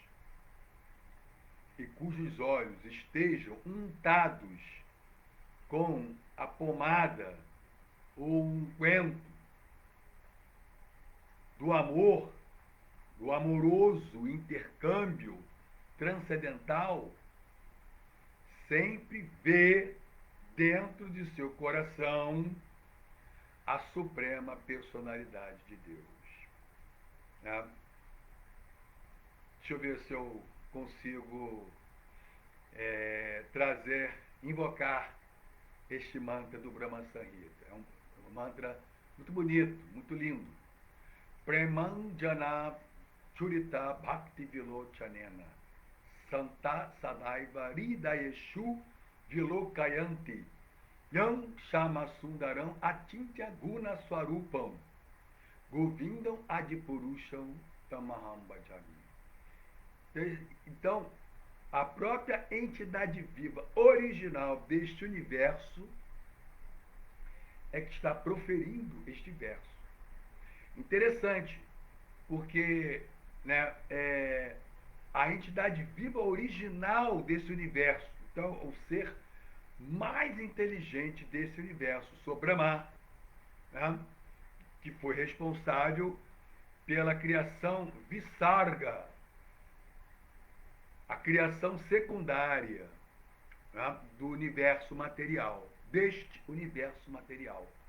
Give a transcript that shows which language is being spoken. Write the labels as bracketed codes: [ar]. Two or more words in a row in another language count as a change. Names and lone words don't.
[pt] e cujos olhos estejam untados com a pomada ou um unguento do amor, do amoroso intercâmbio transcendental, sempre vê dentro de seu coração a suprema personalidade de Deus. Né? Deixa eu ver se eu consigo invocar este mantra do Brahma Samhita. É um mantra muito bonito, muito lindo. [sa] Premanjana Churita Bhakti Vilochanena Santa Sadaiva Ridayeshu Vilokayanti Yam Shama Sundaram Atintya Guna Swarupam Govindam Adipurusham Tamaham Bhajami. [pt] Então, a própria entidade viva original deste universo é que está proferindo este verso. Interessante, porque, né, a entidade viva original desse universo, então o ser mais inteligente desse universo, o Brahma, né, que foi responsável pela criação Visarga, a criação secundária, né, do universo material, deste universo material.